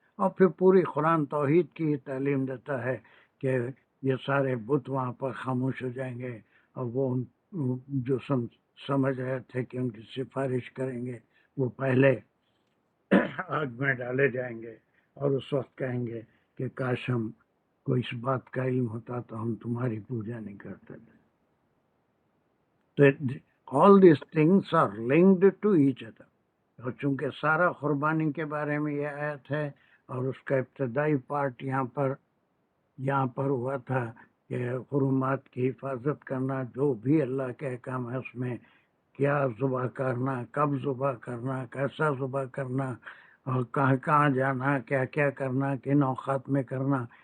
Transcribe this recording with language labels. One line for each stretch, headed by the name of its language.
Urdu: اور پھر پوری قرآن توحید کی تعلیم دیتا ہے کہ یہ سارے بت وہاں پر خاموش ہو جائیں گے، اور وہ جو سمجھ رہے تھے کہ ان کی سفارش کریں گے وہ پہلے آگ میں ڈالے جائیں گے، اور اس وقت کہیں گے کہ کاش ہم کو اس بات کا علم ہوتا تو ہم تمہاری پوجا نہیں کرتے تھے.
English: تو all these things are linked to each other.
Urdu: اور چونکہ سارا قربانی کے بارے میں یہ آیت ہے، اور اس کا ابتدائی پارٹ یہاں پر ہوا تھا کہ حرمات کی حفاظت کرنا، جو بھی اللہ کے احکام ہے اس میں کیا ذبح کرنا، کب ذبح کرنا، کیسا ذبح کرنا، اور کہاں کہاں جانا، کیا کیا کرنا، کن اوقات میں کرنا،